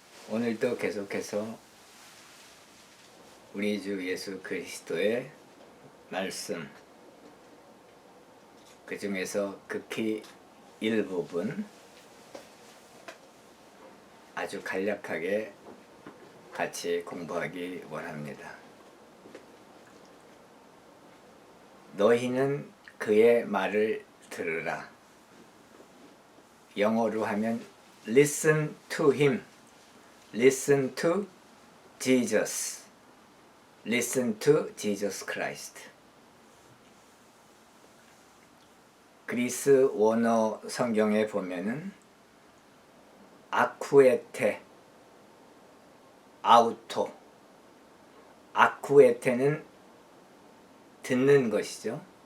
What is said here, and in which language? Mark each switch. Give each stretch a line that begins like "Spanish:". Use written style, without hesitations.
Korean: 오늘도 계속해서 우리 주 예수 그리스도의 말씀, 그 중에서 극히 일부분 아주 간략하게 같이 공부하기 원합니다. 너희는 그의 말을 들으라. 영어로 하면
English: listen to him, listen to Jesus, listen to Jesus Christ.
Korean: 그리스 원어 성경에 보면은 아쿠에테, 아우토, 아쿠에테는 듣는 것이죠.